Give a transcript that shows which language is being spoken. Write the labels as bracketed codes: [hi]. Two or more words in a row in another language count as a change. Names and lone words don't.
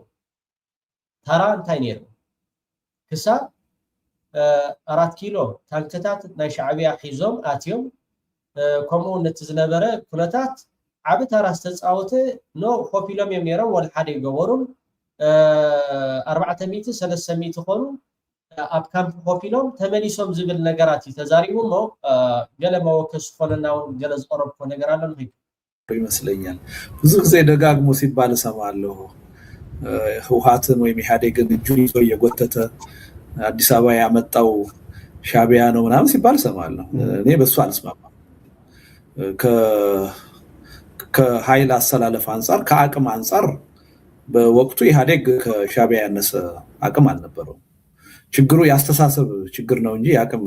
[ti] ነይሩ ክሳብ 4 ኪሎ ታንክታት ናይ ሻዕብያ ሒዞም ኣትዮም ከምኡ ነቲ ዝነበረ ኩነታት ዓብ ታራ ዝተፃወተ ኮፍ ኢሎም እዮም ነይሮም ወላ ሓደ ይገበሩን 400 300 ኮኑ ኣብ ካምፕ ኮፍ ኢሎም ተመሊሶም ዝብል ነገራት ተዛሪቡ ሞ ገለ መወከስ ኮነና እውን ገለ ዝቀረብኮ ነገር አለ ነው [am] ይመስለኛል። ብዙ ጊዜ ደጋግሞ ሲባል እሰማለሁ ህወሓትን ወይም ኢህአዴግን እጁን ይዞ እየጎተተ አዲስ አበባ ያመጣው ሻዕቢያ ነው ምናምን ሲባል እሰማለሁ። እኔ በሱ አልስማማም። ከኃይል አሰላለፍ አንፃር ከአቅም አንፃር በወቅቱ ኢህአዴግ ከሻዕቢያ ያነሰ አቅም አልነበረው። ችግሩ ያስተሳሰብ ችግር ነው እንጂ የአቅም